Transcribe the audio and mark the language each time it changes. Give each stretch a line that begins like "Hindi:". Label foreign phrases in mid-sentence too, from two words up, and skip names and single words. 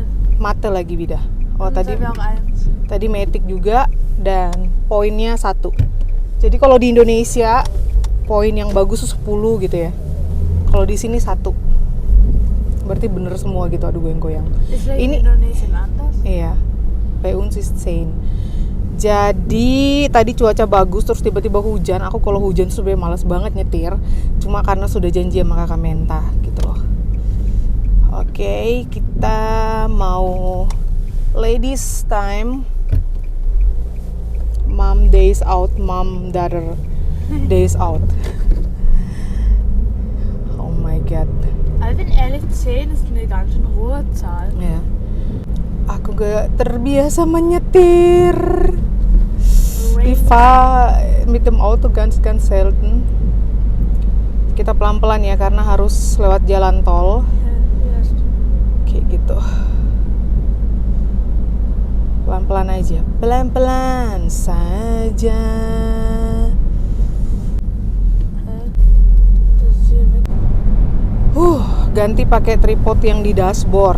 Indonesian: Mate lagi Bida. Oh tadi Saya bilang 1. tadi metik juga dan poinnya 1. Jadi kalau di Indonesia poin yang bagus tuh 10 gitu ya. Kalau di sini 1. Berarti bener semua gitu. Aduh goyang-goyang. Ini
German: Indonesian anders. iya. Bei uns ist 10.
Indonesian: Jadi tadi cuaca bagus terus tiba-tiba hujan. Aku kalau hujan sebenarnya malas banget nyetir. Cuma karena sudah janji sama kakak Menta gitu loh. Oke, kita mau
English: ladies time. Mom days out, mom daughter days out. Oh my god.
German: Also wenn ehrlich 10 ist eine ganz schön hohe Zahl.
Indonesian: Ya. Aku gak terbiasa menyetir.
German: Ich fahre mit dem Auto ganz selten.
Indonesian: Kita pelan-pelan ya karena harus lewat jalan tol. Kayak gitu. Pelan-pelan aja. Pelan-pelan saja. Ganti pakai tripod yang di dashboard.